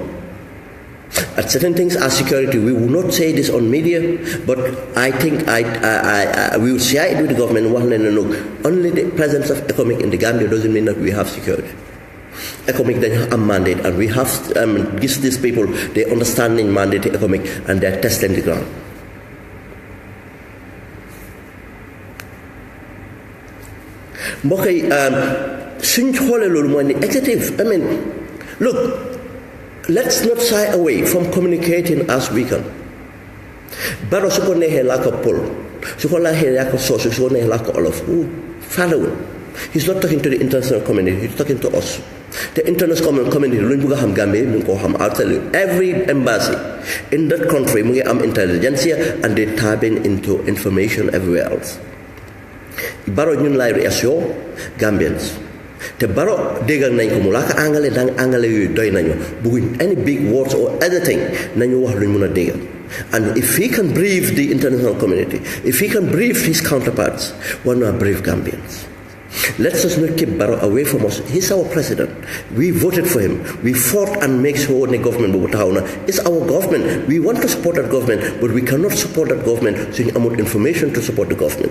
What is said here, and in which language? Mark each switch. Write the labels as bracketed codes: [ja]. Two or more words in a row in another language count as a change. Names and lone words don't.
[en] At certain things, our security, we will not say this on media, but I think we will share it with the government. Only the presence of economic in the Gambia doesn't mean that we have security. Economic then have a mandate, and we have give these people the understanding mandate economic, and they're testing the ground. [wo] mbokk yi suñ xoolee loolu mooy ni [en] executive, I mean, look, let's not shy away from communicating as we can. [wo] Baro su ko neexee laa ko Pël, su ko neexee laa ko Soosu, su ko neexee laa ko Olof, faalewul. [en] He's not talking to the international community, he's talking to us. The international community, [wo] luñ bëgg a xam Gambie ñu ko xam. [en] I'll tell you, every embassy in that country [wo] mu ngi am [en] intelligence and they tap into information everywhere else. [wo] Baro ñun lay reassure Gambians. Te Baro déggal nañ ko mu laa ko angale dang angale yooyu doy nañu bëgguñ [en] any big words or anything [wo] nañu wax luñ mën a déggal. [en] And if he can brief the international community, if he can brief his counterparts, why not brief Gambians? Let's just not keep Barrow away from us. He's our president. We voted for him. We fought and make sure the government is our government. We want to support that government, but we cannot support that government so you have information to support the government.